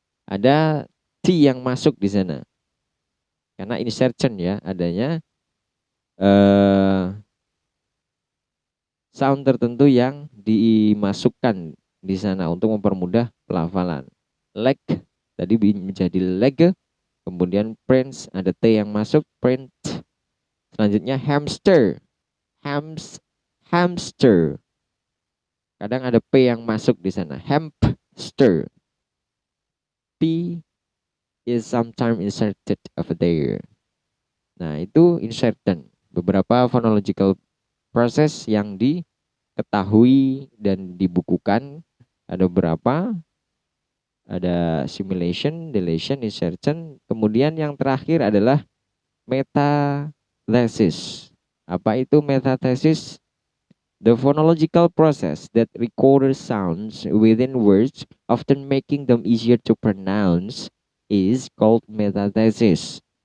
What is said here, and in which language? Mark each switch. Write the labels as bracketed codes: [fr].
[id] Ada T yang masuk di sana. Karena insertion ya, adanya sound tertentu yang dimasukkan di sana untuk mempermudah pelafalan. Leg tadi menjadi leg, kemudian prince ada T yang masuk, print. Selanjutnya hamster. Hamster. Kadang ada P yang masuk di sana. Hamster. [en] P is sometimes inserted over there. [id] Nah, itu insertion. Beberapa phonological process yang diketahui dan dibukukan ada berapa? Ada simulation, deletion, insertion. Kemudian yang terakhir adalah metathesis. Apa itu metathesis? [en] The phonological process that records sounds within words, often making them easier to pronounce, is called metathesis.